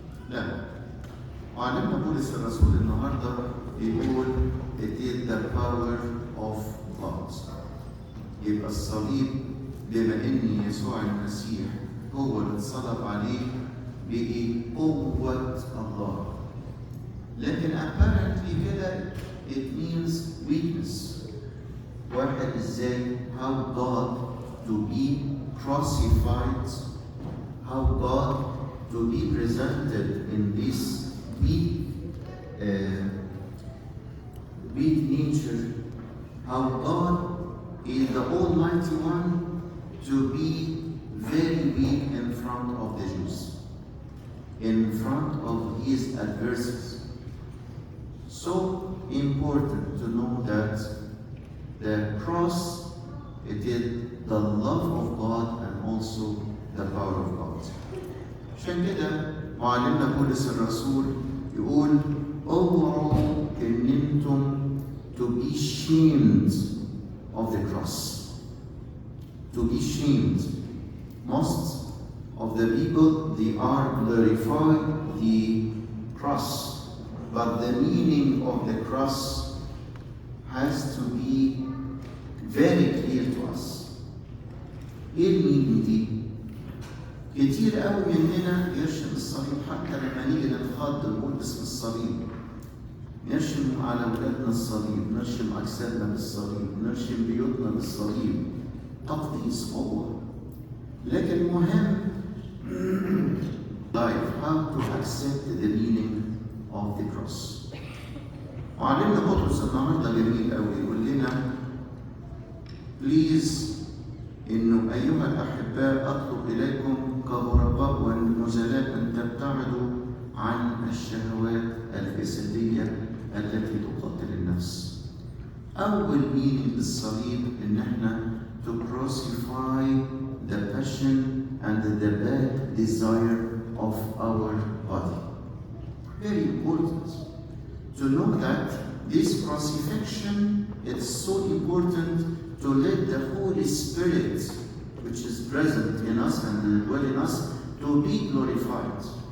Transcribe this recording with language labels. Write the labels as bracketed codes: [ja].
[ar] لا، وعلمنا بولس الرسول النهارده بيقول [en] it is the power of God. [ar] يبقى الصليب بما إن يسوع المسيح هو اللي اتصلب عليه بقي قوة الله. [en] لكن apparently كده it means weakness. [ar] واحد ازاي [en] how God to be crucified, how God to be presented in this weak nature, how God is the Almighty One to be very weak in front of the Jews, in front of his adversaries. So important to know that the cross, it is the love of God and also the power of God. [ar] عشان كده معلمنا بولس الرسول يقول اوعوا ان انتم [en] to be shamed of the cross. To be shamed. Most of the people, they are glorify the cross, but the meaning of the cross has to be very clear to us. [ar] ايه المينينج دي؟ كتير قوي مننا يرشم الصليب، حتى لما نيجي نتخض نقول باسم الصليب. نرشم على ولادنا الصليب، نرشم أجسادنا بالصليب، نرشم بيوتنا بالصليب. تقديس قوة. لكن مهم [en] life, how to accept the meaning of the cross. [ar] وعلمنا بطرس النهارده جميل قوي يقول لنا بليز إنه أيها الأحباء أطلب إليكم كغرباء ونزلاء أن تبتعدوا عن الشهوات الجسدية التي تقتل النفس. أول مينينج للصليب إن إحنا [en] to crucify the passion and the bad desire of our body. Very important to know that this crucifixion is so important to let the Holy Spirit, which is present in us and dwell in us, to be glorified.